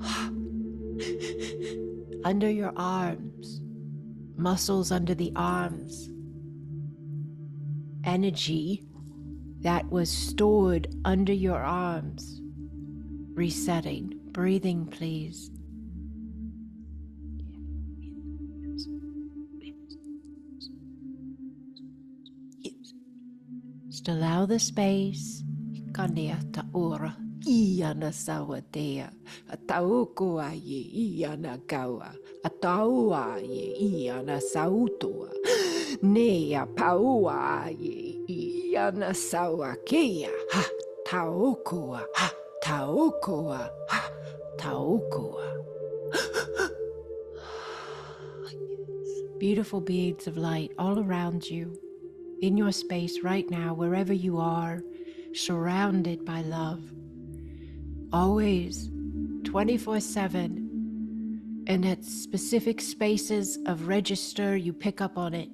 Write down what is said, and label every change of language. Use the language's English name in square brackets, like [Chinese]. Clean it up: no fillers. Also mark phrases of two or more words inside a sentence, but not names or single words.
[English] Under your arms, muscles under the arms, energy that was stored under your arms, resetting. Breathing, please. Just allow the space. Iana sawadea, ataukua ye iana kaua, ataua ye iana sautua, nea paua ye iana sawakea, ha taukua, ha taukua, ha taukua. Beautiful beads of light all around you, in your space right now, wherever you are, surrounded by love. Always, 24/7, and at specific spaces of register, you pick up on it.